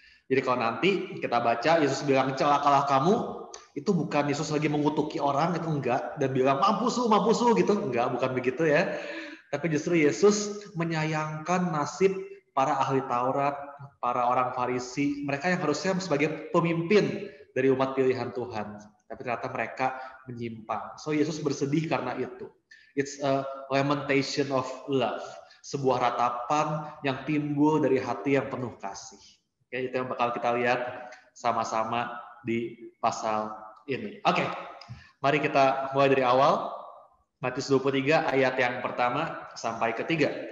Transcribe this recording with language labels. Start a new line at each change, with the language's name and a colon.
Indonesian: Jadi kalau nanti kita baca, Yesus bilang, celakalah kamu, itu bukan Yesus lagi mengutuki orang, itu enggak, dan bilang, mampus lu, gitu. Enggak, bukan begitu ya. Tapi justru Yesus menyayangkan nasib para ahli Taurat, para orang Farisi, mereka yang harusnya sebagai pemimpin dari umat pilihan Tuhan. Tapi ternyata mereka menyimpang. So Yesus bersedih karena itu.
English: It's a lamentation of love.
Indonesian: Sebuah ratapan yang timbul dari hati yang penuh kasih. Oke, itu yang bakal kita lihat sama-sama di pasal ini. Oke, mari kita mulai dari awal. Matius 23 ayat yang pertama sampai ketiga.